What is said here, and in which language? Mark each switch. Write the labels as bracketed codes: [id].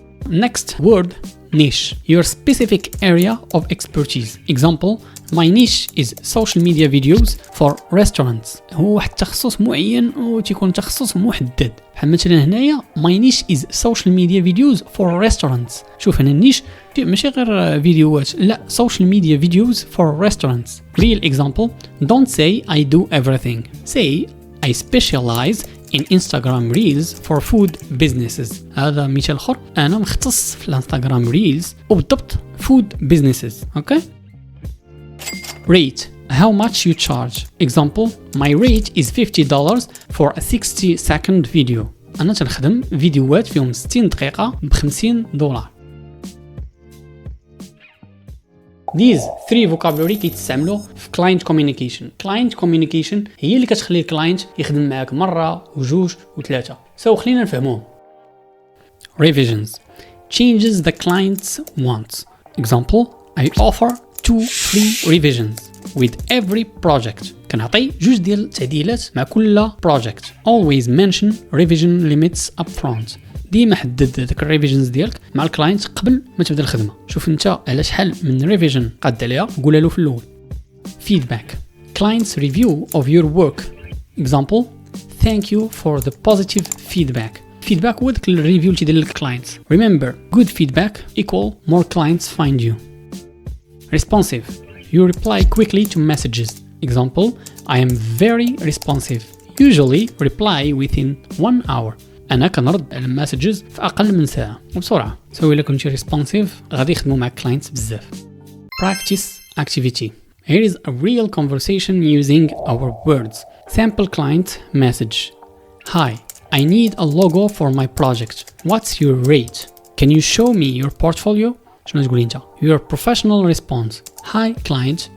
[en] Next word niche. Your specific area of expertise. Example my niche is social media videos for restaurants. [ar] هو واحد التخصص معين وتيكون تخصص محدد. بحال مثلا هنايا [en] my niche is social media videos for restaurants. [ar] شوف هنا النيش ماشي غير فيديوهات لا [en] social media videos for restaurants. Real example don't say I do everything. Say I specialize in Instagram Reels for food businesses. [ar] هذا مثال آخر أنا مختص في الانستغرام ريلز وبالضبط food businesses. [en] Okay. Rate how much you charge. Example my rate is $50 for a 60-second video. [ar] أنا تنخدم فيديوهات فيهم 60 دقيقة $50. [en] These 3 vocabulary [ar] كيتستعملوا في [en] client communication. [ar] Client communication هي اللي كتخلي الكلاينت يخدم معاك مرة وجوج وثلاثة. So خلينا نفهموهم. [en] Revisions changes the clients wants. Example I offer 2 free revisions with every project. [ar] كنعطي 2 ديال التعديلات مع كل project. [en] Always mention revision limits up front. [ar] ديما حدد داك الريفيجنز ديالك مع الكلاينت قبل ما تبدا الخدمه. شوف انت على شحال من ريفيجن قاد عليها قولها له في الاول. [en] Feedback clients review of your work. Example thank you for the positive feedback. [ar] Feedback هو داك الريفيو اللي تيدير لك clients. [en] Remember, good feedback equal more clients find you. Responsive. You reply quickly to messages. Example, I am very responsive. Usually reply within 1 hour. [ar] أنا كنرد على المسجز في أقل من ساعة وبسرعة. So إلا كنتي responsive غادي يخدموا معك clients بزاف. [en] Practice activity. Here is a real conversation using our words. Sample client message. Hi, I need a logo for my project. What's your rate? Can you show me your portfolio? [ar] شنو تقولي انت؟ [en] Your professional response. Hi client.